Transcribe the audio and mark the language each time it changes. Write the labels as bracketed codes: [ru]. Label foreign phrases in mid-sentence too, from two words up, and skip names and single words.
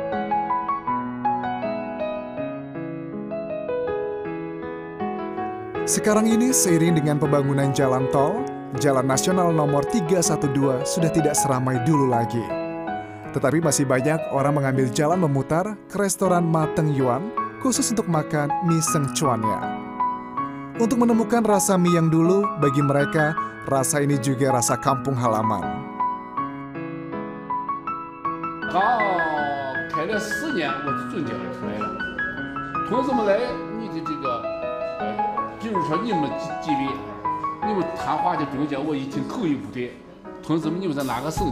[id] Sekarang ini seiring dengan pembangunan jalan tol, Jalan Nasional nomor 312 sudah tidak seramai dulu lagi. Tetapi masih banyak orang mengambil jalan memutar ke restoran Ma Teng Yuen khusus untuk makan mie Sung Chuan-nya. Untuk menemukan rasa mie yang dulu, bagi mereka rasa ini juga rasa kampung halaman. [zh] 开了4年，我就总结出来了。同志们来，你的这个，比如说你们几位，你们谈话的中间，我一听口音不对，同志们你们在哪个省的？